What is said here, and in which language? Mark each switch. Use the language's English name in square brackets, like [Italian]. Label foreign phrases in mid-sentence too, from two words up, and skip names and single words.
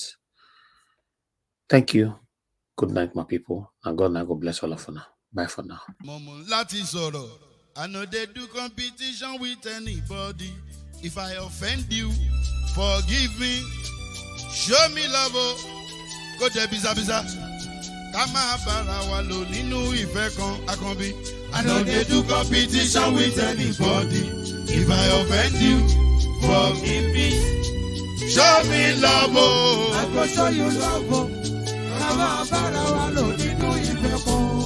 [English] Thank you. Good night, my people. And God bless all of you now. Bye for now. I know they do competition with anybody. If I offend you, forgive me. Show me love. Go there, biza. [Yoruba] Kama bara walo ninu ife kan akanbi. [English] I know they do competition with anybody. If I offend you, forgive me. Show me love. I go show you love. [Yoruba] Kama bara walo ninu ife kan.